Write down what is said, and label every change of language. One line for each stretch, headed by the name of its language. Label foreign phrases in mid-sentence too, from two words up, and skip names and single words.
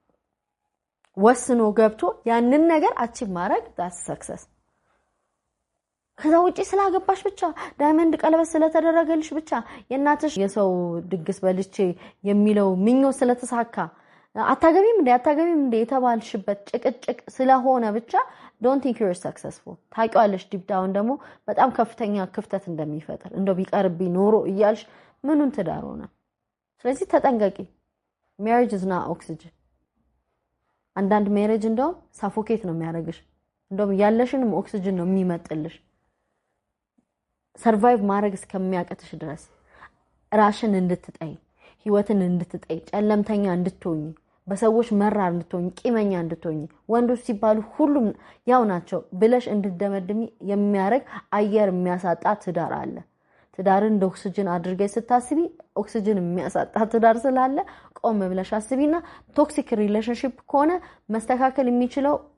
Amharic: ወስኖ ገብቶ ያንን ነገር አቺቭ ማድረግ
English: that's success
Amharic: ከዛ ውጪ ስላገባሽ ብቻ ዳይመንድ ቀለበት ስለተደረገልሽ ብቻ የናትሽ የሰው ድግስ በልቼ የሚለው ምኞ ስለተሳካ አታገቢም እንደ የተባልሽበት ጭቅጭቅ ስለሆነ ብቻ
English: don't think you're successful
Amharic: ታቂዋለሽ
English: deep down
Amharic: ደግሞ በጣም ከፍተኛ ክፍተት እንደሚፈጠር እንደው ቢቀርብኝ ኖሮ እያልሽ ምኑን ትዳር ሆነ ስለዚህ ተጠንቀቂ
English: marriage is not oxygen
Amharic: አንዳንድ marriage እንደው ሳፎኬት ነው የሚያደርግሽ እንደው ያለሽንም ኦክሲጅን ነው የሚመጥልሽ ሰርቫይቭ ማድረግ እስከሚያቀትሽ ድረስ ራሽን እንድትጠይ ህይወትን እንድትጠይ ጨለምተኛ እንድትሆኚ በሰዎች መራር እንድትሆኚ ቂመኛ እንድትሆኚ ወንዶች ሲባሉ ሁሉም ያው ናቸው ብለሽ እንድትደመድሚ የሚያረግ አየር የሚያሳጣ ትዳር አለ ትዳርን እንደ ኦክሲጅን አድርገሽ ስታስቢ ኦክሲጅን የሚያሳጣ ትዳር ስላለ ቆም ብለሽ አስቢና
English: toxic relationship
Amharic: ከሆነ መስተካከል የሚችለው